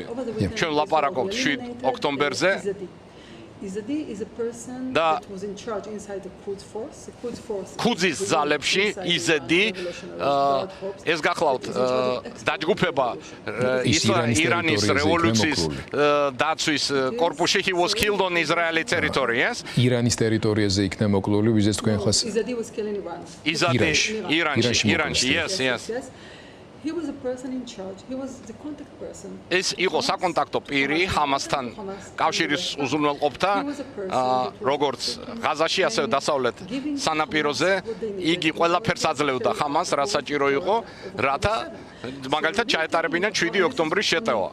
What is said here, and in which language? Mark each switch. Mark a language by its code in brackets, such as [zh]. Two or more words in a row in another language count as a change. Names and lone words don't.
[ka] ჩვენ ვლაპარაკობთ 7 ოქტომბერზე. და ქუძის ძალებში იზედი ეს გახლავთ დაჯგუფება ირანის რევოლუციის დაცვის კორპუსში. [en] He was killed on Israeli territory, yes? [ka] ირანის ტერიტორიაზე იქნა მოკლული, ვიზეს თქვენ ხას ირანში, [en] yes. He was a person in charge. He was the contact person. [ka] ეს იყო საკონტაქტო პირი ჰამასთან კავშირის უზრუნველყოფთა, როგორც ღაზაში, ასევე დასავლეთ სანაპიროზე. იგი ყველაფერს აძლევდა ჰამას, რაც საჭირო იყო, რათა მაგალითად ჩაეტარებინა 7 ოქტომბრის შეტევა.